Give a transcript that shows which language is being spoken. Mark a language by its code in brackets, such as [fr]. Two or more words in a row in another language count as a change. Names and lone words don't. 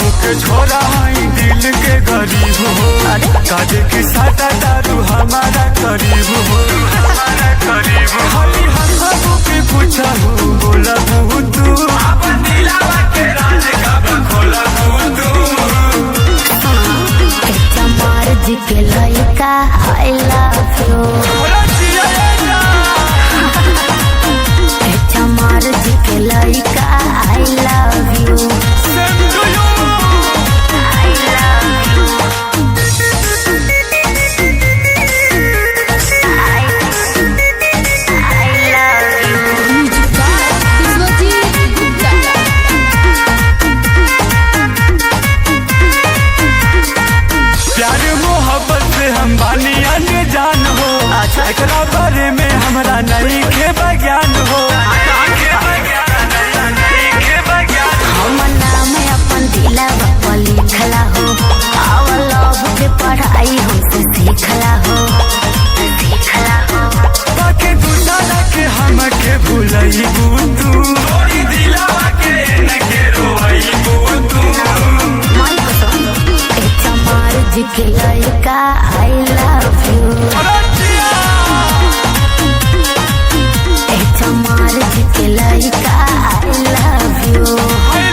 [bho] के छोरा हई दिल के गरीब हो, काजे के साटा दारू हमारा करीब हो, हमारा करीब हो। हमी हम के पूछा हूँ बोला हूँ तू अपन दिलावा के राज कब खोला हूँ तू। मर्ज के लड़का [en] I love you, [bho] मर्ज के लड़का [en] I love you, I love you, I love you। [bho] प्यार मोहब्बत से हम बानी अनजान हो, एकरा बारे में हमरा नहीं के बयान हो। हम नाम अपन दिलवा पर लिखला हो, आवर लव के पढ़ाई हमसे सीखला हो, सीखला हो। बाकी दूसरा के हमके भूलई तू, तोरी दिलवा के नके रोई तू। मर्ज के लड़का [en] I love you, [bho] मर्ज के लड़का [en] I love you।